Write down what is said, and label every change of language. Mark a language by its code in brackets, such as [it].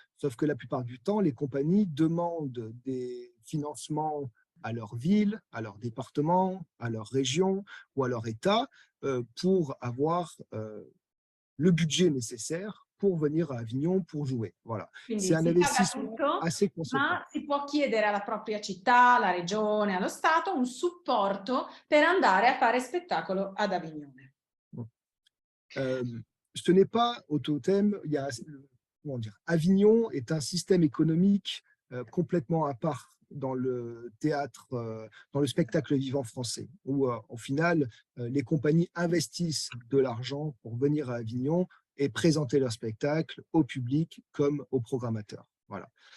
[fr] Sauf que la plupart du temps, les compagnies demandent des financements à leur ville, à leur département, à leur région ou à leur État pour avoir le budget nécessaire pour venir à Avignon pour jouer. Voilà. C'est un investissement assez conséquent. [it] Ma si può chiedere alla propria città, alla regione, allo Stato un supporto per andare a fare spettacolo ad Avignone. [fr] Ce n'est pas au totem, il y a, comment dire, Avignon est un système économique complètement à part dans le théâtre, dans le spectacle vivant français, où au final, les compagnies investissent de l'argent pour venir à Avignon et présenter leur spectacle au public comme aux programmateurs. Voilà.